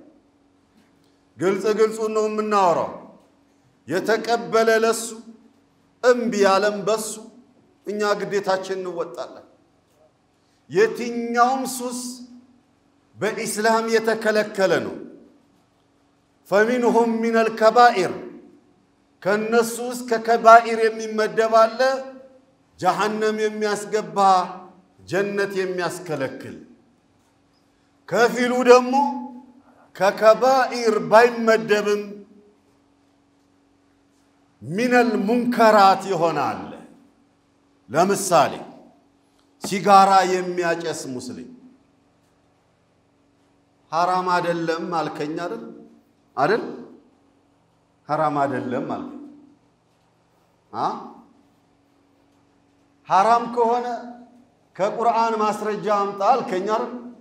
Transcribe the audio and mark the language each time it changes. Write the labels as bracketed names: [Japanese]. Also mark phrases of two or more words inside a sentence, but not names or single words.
[Amharic] ግልጽ ነው የምናወራው የተቀበለ ለሱ እምቢ ያለም በሱ እኛ ግዴታችን እንወጣለን የትኛውም ሱስ በእስላም የተከለከለ ነው [Arabic] فمنهم من الكبائر [Amharic] ከነሱስ ከከባኢር የሚመደብ አለ ጀሃነም የሚያስገባ ጀነት የሚያስከለክል ከፊሉ ደግሞ ከከባኢር ባይመደብም [Arabic] من المنكرات [Amharic] ይሆናል ለምሳሌ ሲጋራ የሚያጨስ ሙስሊም حرام አይደለም አልከኝ አይደል حرام አይደለም አልከኝ حرام ከሆነ ከቁርአን ማስረጃ አምጣ አልከኝ አይደል